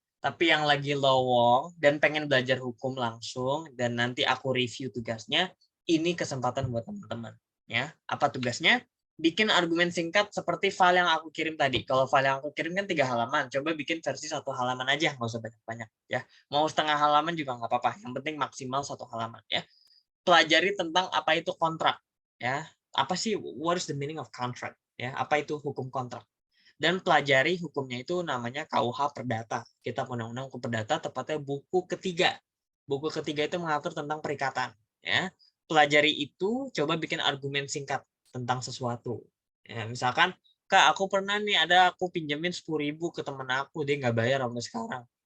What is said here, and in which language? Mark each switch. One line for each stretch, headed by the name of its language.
Indonesian: Tapi yang lagi lowong dan pengen belajar hukum langsung dan nanti aku review tugasnya, ini kesempatan buat teman-teman. Ya, apa tugasnya? Bikin argumen singkat seperti file yang aku kirim tadi. Kalau file yang aku kirim kan 3 halaman, coba bikin versi 1 halaman aja, nggak usah banyak-banyak. Ya, mau setengah halaman juga nggak apa-apa. Yang penting maksimal 1 halaman. Ya, pelajari tentang apa itu kontrak. Ya, apa sih
English: what is the meaning of contract?
Indonesian: Ya, apa itu hukum kontrak? Dan pelajari hukumnya itu namanya KUH Perdata. Kitab Undang-Undang Hukum Perdata, tepatnya buku ketiga. Buku ketiga itu mengatur tentang perikatan. Ya, pelajari itu, coba bikin argumen singkat tentang sesuatu. Ya, misalkan, Kak, aku pernah nih aku pinjemin 10.000 ke temen aku, dia nggak bayar sampai sekarang.